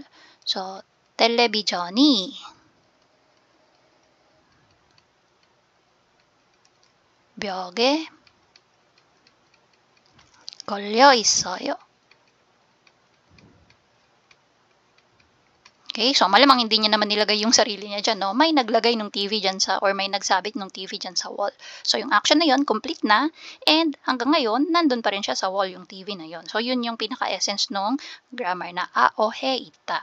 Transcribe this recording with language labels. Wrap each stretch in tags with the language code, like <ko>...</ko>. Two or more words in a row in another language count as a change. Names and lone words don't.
<en>So,</en> <ko>텔레비전이 벽에 걸려 있어요.</ko> <tl>Okay, so malamang hindi niya naman nilagay yung sarili niya dyan, no? May naglagay ng TV dyan or may nagsabit ng TV dyan sa wall. So, yung action na yon complete na, and hanggang ngayon, nandun pa rin siya sa wall yung TV na yon. So, yun yung pinaka-essence ng grammar na a, o, he, ita.</tl>